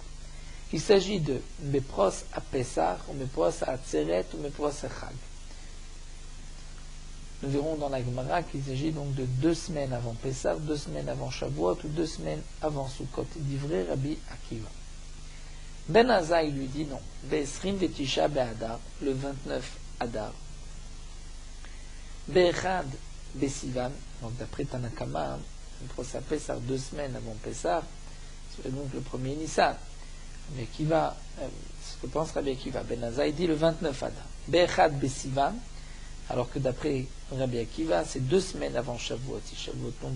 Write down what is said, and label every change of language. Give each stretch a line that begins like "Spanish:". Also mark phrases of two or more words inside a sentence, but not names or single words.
French: Il s'agit de Mepros à Pessah, ou Mepros à Atzeret, ou Mepros à Chag. Nous verrons dans la Gemara qu'il s'agit donc de 2 semaines avant Pessah, 2 semaines avant Shavuot, ou 2 semaines avant Sukkot.
Hebrew: דברי רבי עקיבא.
French: Ben Azaï lui dit non.
Hebrew: בעשרים ותשעה באדר,
French: le 29 Adar.
Hebrew: באחד בסיון,
French: donc d'après Tanakama, Mepros à Pessah 2 semaines avant Pessah, c'est donc le premier Nissan. Mais qui va, ce que pense Rabbi Akiva, Ben Azaï dit le 29 Adar.
Hebrew: באחד בסיון,
French: alors que d'après Rabbi Akiva, c'est 2 semaines avant Shavuot.